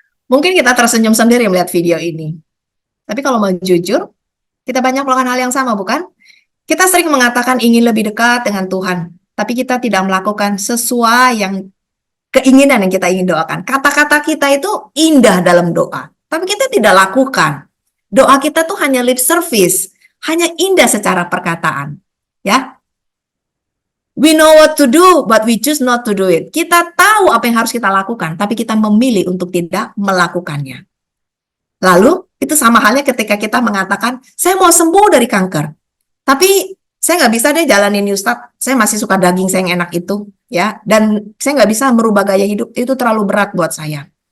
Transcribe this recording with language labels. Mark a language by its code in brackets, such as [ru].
[id] Mungkin kita tersenyum sendiri melihat video ini. Tapi kalau mau jujur, kita banyak melakukan hal yang sama, bukan? Kita sering mengatakan ingin lebih dekat dengan Tuhan, tapi kita tidak melakukan sesuai yang keinginan yang kita ingin doakan. Kata-kata kita itu indah dalam doa, tapi kita tidak lakukan. Doa kita tuh hanya lip service, hanya indah secara perkataan. [en] Ya, we know what to do, but we choose not to do it. [id] Kita tahu apa yang harus kita lakukan, tapi kita memilih untuk tidak melakukannya. Lalu, itu sama halnya ketika kita mengatakan, saya mau sembuh dari kanker. Tapi, saya nggak bisa deh jalanin Ustadz. Saya masih suka daging saya yang enak itu. Ya, dan saya nggak bisa merubah gaya hidup. Itu terlalu berat buat saya.